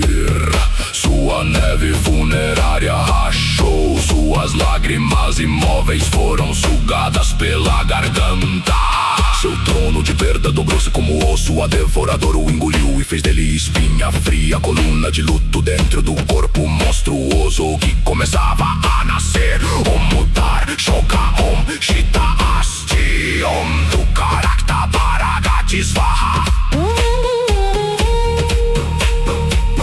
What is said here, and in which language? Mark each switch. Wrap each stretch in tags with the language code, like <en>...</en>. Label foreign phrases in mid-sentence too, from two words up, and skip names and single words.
<pt>Sua neve funerária rachou, suas lágrimas imóveis foram sugadas pela garganta. Seu trono de perda dobrou-se como osso, a devoradora o engoliu e fez dele espinha fria. Coluna de luto dentro do corpo monstruoso que começava a nascer.</pt> <sa>Om Mudar, Shoka, Om Shita Asti, Om Dukarakta Paragati Svaha.</sa>